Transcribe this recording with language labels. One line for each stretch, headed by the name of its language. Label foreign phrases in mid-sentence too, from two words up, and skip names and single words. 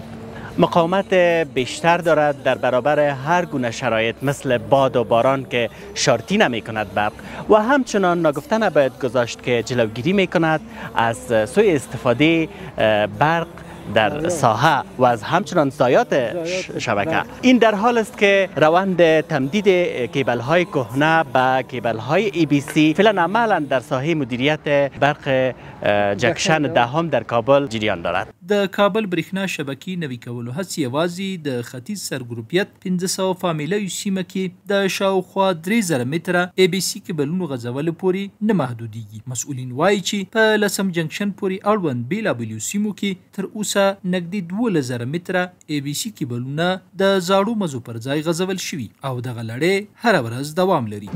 Persian: مقاومت بیشتر دارد در برابر هر گونه شرایط مثل باد و باران که شارتی نمی کند برق و همچنان ناگفته نباید گذاشت که جلوگیری می کند از سوء استفاده برق در ساحه و از همچنان ضایعات شبکه. این در حال است که روند تمدید کیبل های کهنه به کیبل های ای بی سی فعلا عملا در ساحه مدیریت برق جکشن دهم در کابل جریان دارد.
Pashto: د کابل برېښنا شبکې نوي کولو هڅې یوازې د ختیځ سرګروپیت 500 فامیلیو سیمه کې د شاوخوا 3000 متره ای بي سي کیبلونو غځولو پورې نه محدودیږي. مسؤلین وایي چې په لسم جنکشن پورې اړوند بېلابېلو سیمو کې تر اوسه نږدې 12000 متره ای بي سي کیبلونه د زاړو مزو پر ځای غځول شوي او دغه لړۍ هره ورځ دوام لري.